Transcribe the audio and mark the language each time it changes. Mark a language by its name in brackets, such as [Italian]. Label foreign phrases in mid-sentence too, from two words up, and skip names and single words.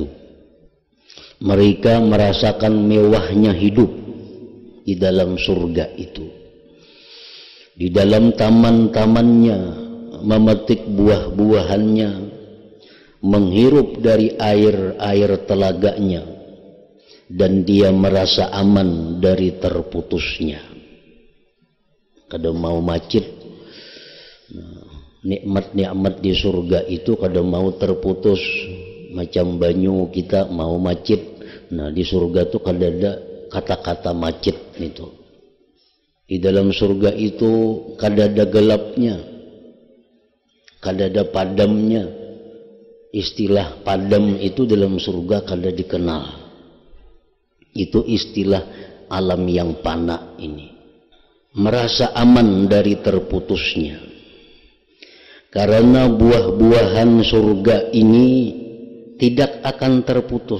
[Indonesian] Mereka merasakan mewahnya hidup di dalam surga itu, di dalam taman-tamannya, memetik buah-buahannya, menghirup dari air-air telaganya, dan dia merasa aman dari terputusnya. [Banjar] Kada mau macet, nikmat-nikmat di surga itu kada mau terputus. Macam banyu kita mau macet, nah di surga tuh kada ada kata-kata macet itu. Di dalam surga itu kada ada gelapnya, kada ada padamnya. [Indonesian] Istilah padam itu dalam surga kada dikenal. Itu istilah alam yang fana ini. Merasa aman dari terputusnya, karena buah-buahan surga ini tidak akan terputus.